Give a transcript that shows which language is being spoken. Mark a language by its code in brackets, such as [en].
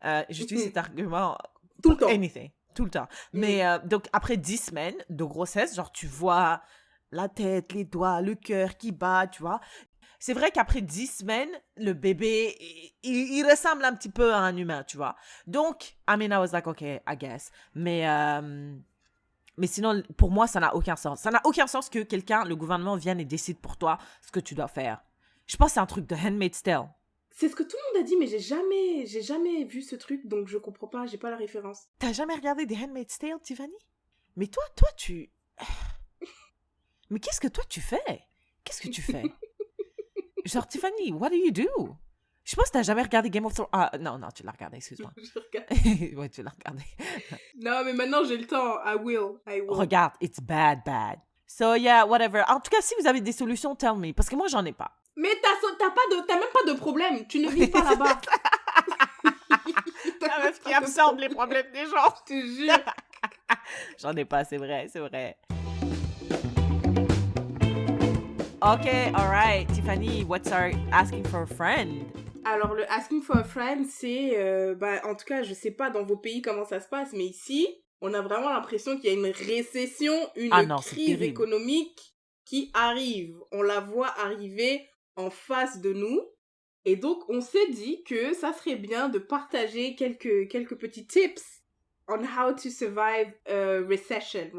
[fr] J'utilise cet argument tout le temps. [en] Anything, [fr] tout le temps. Mais donc, après 10 semaines de grossesse, genre, tu vois la tête, les doigts, le cœur qui bat, tu vois. C'est vrai qu'après 10 semaines, le bébé, il ressemble un petit peu à un humain, tu vois. Donc, [en] I mean, I was like, okay, I guess. [fr] Mais sinon, pour moi, ça n'a aucun sens. Ça n'a aucun sens que le gouvernement vienne et décide pour toi ce que tu dois faire. Je pense que c'est un truc de Handmaid's Tale. C'est ce que tout le monde a dit, mais j'ai jamais vu ce truc, donc je comprends pas, j'ai pas la référence. T'as jamais regardé des Handmaid's Tale, Tiffany? Mais toi, tu... Mais qu'est-ce que toi, tu fais? Qu'est-ce que tu fais? Genre, [en] Tiffany, what do you do? [fr] Je pense que t'as jamais regardé Game of Thrones. Ah, non, tu l'as regardé, excuse-moi. Ouais, tu l'as regardé. Non, mais maintenant, j'ai le temps. [en] I will. [fr] Regarde, [en] it's bad. So, yeah, whatever. [fr] En tout cas, si vous avez des solutions, [en] tell me. [fr] Parce que moi, j'en ai pas. Mais t'as même pas de problème. Tu ne vis pas là-bas. La meuf qui absorbe les problèmes des gens. Je te jure. J'en ai pas, c'est vrai. [en] Ok, alright. Tiffany, what's our asking for a friend? [fr] Alors, le asking for a friend, c'est... en tout cas, je sais pas dans vos pays comment ça se passe, mais ici, on a vraiment l'impression qu'il y a une récession, crise économique qui arrive. On la voit arriver en face de nous. Et donc, on s'est dit que ça serait bien de partager quelques petits tips [en] on how to survive a recession.